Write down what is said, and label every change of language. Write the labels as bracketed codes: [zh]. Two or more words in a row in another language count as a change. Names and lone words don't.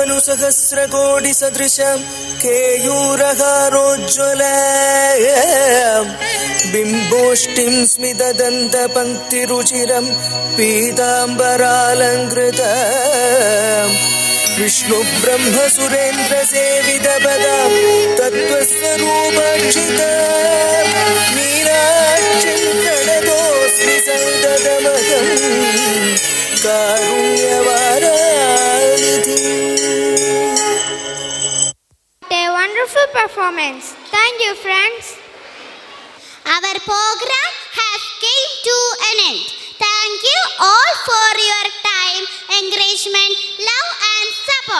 [sa] सहस्रकोटि सदृशं केयूरहारोज्ज्वल बिम्बोष्टिं स्मितदन्तपङ्क्तिरुचिरं पीताम्बरालङ्कृत विष्णु ब्रह्म सुरेन्द्र सेवितपदां तत्त्वस्वरूपक्षित मीनाक्षिं प्रणतोऽस्मि सन्ततमहं कारुण्यवारानिधि. [en] A wonderful performance. Thank you, friends. Our program has came to an end. Thank you all for your time, encouragement, love and support.